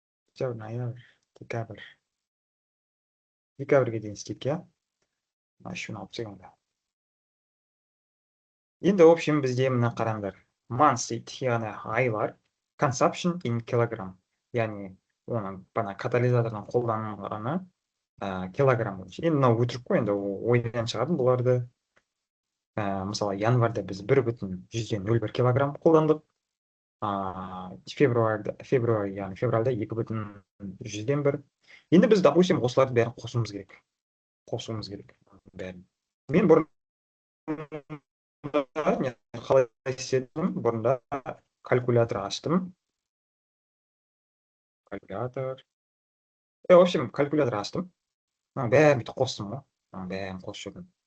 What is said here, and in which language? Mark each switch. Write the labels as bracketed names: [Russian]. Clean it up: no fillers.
[Kazakh] Октябрь, ноябрь, декабрь. Декабрьге дейін істейік, иә? Еще алып тастайық онда. Енді, в общем, бізде мына қараңдар. Months дейді, яғни айлар. [English] Consumption in kilogram. [Kazakh] Яғни, оның бана катализатордың қолданылғаны килограмм бойынша. Енді мынау өтірік қой, енді ойдан шығардым бұларды. Мысалы, январьда біз 1,01 килограмм қолдандық. Февраль, яғни февральда 2,1. Енді біз, допустим, осыларды бәрін қосуымыз керек. Бәрін. Мен бұрын қалай істедім? Бұрында калькулятор аштым. В общем, калькулятор аштым. Бәрін бүйтіп қостым ғой. Бәрін қосып жүрдім.